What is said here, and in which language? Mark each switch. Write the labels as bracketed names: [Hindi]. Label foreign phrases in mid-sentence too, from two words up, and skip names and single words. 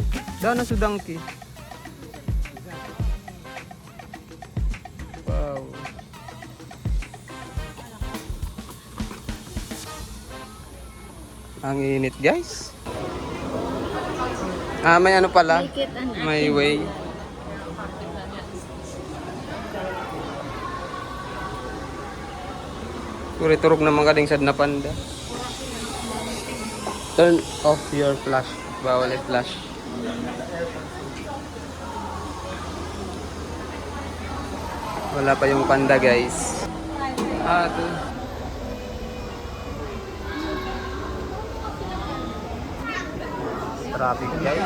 [Filipino] Daan na sa donkey. Wow. Ang init guys. May ano pala? May way. [Cebuano] Turog na mga kading sad na panda. [English] Turn off your flash. [Filipino] Bawal i-flash. Wala pa yung panda guys. Ito. Traffic guys.